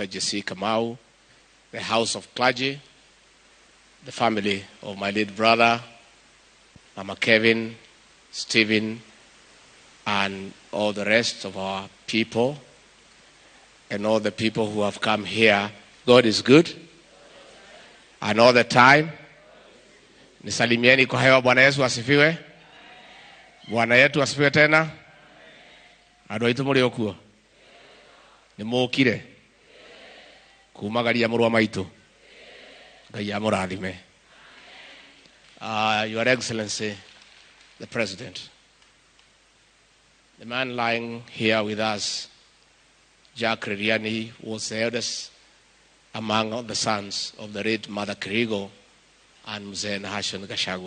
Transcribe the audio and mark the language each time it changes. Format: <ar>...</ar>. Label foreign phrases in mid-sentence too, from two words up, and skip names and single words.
<en>Jesse Kamau, the House of Clergy, the family of my late brother, Mama Kevin, Stephen, and all the rest of our people, and all the people who have come here. God is good. And all the time.</en> <sw>Nisalimieni kwa hewa. Bwana Yesu asifiwe. Bwana yetu asifiwe tena.</sw> <ki>Andũ aitũ mũrĩ o kuo. Nĩ mũũkire. Kumagaria mũrũ wa maitũ. Ngai amũrathime.</ki> <en>Your Excellency, the President. The man lying here with us, Jack Reriani, was the eldest among the sons of the late Mother Kirigo and Mzee Nahashon Gachagua.</en>